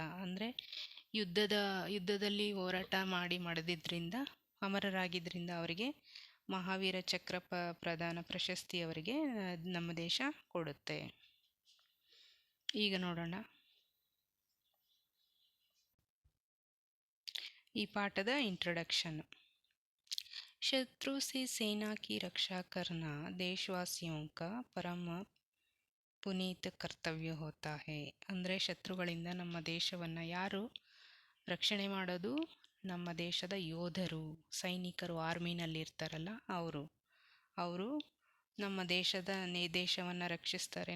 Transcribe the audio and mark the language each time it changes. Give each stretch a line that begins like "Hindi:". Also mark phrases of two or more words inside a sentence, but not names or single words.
Kannada: ಅಂದರೆ ಯುದ್ಧದಲ್ಲಿ ಹೋರಾಟ ಮಾಡಿದ್ರಿಂದ ಅಮರರಾಗಿದ್ದರಿಂದ ಅವರಿಗೆ ಮಹಾವೀರ ಚಕ್ರ ಪ್ರದಾನ ಪ್ರಶಸ್ತಿ ಅವರಿಗೆ ನಮ್ಮ ದೇಶ ಕೊಡುತ್ತೆ. ಈಗ ನೋಡೋಣ ಈ ಪಾಠದ ಇಂಟ್ರೊಡಕ್ಷನ್.
Hindi: शत्रु से सेना की रक्षा करना देशवासियों का परम पुनीत कर्तव्य होता है.
Kannada: ಅಂದರೆ ಶತ್ರುಗಳಿಂದ ನಮ್ಮ ದೇಶವನ್ನು ಯಾರು ರಕ್ಷಣೆ ಮಾಡೋದು? ನಮ್ಮ ದೇಶದ ಯೋಧರು, ಸೈನಿಕರು, ಆರ್ಮಿನಲ್ಲಿ ಇರ್ತಾರಲ್ಲ ಅವರು ನಮ್ಮ ದೇಶವನ್ನು ರಕ್ಷಿಸ್ತಾರೆ.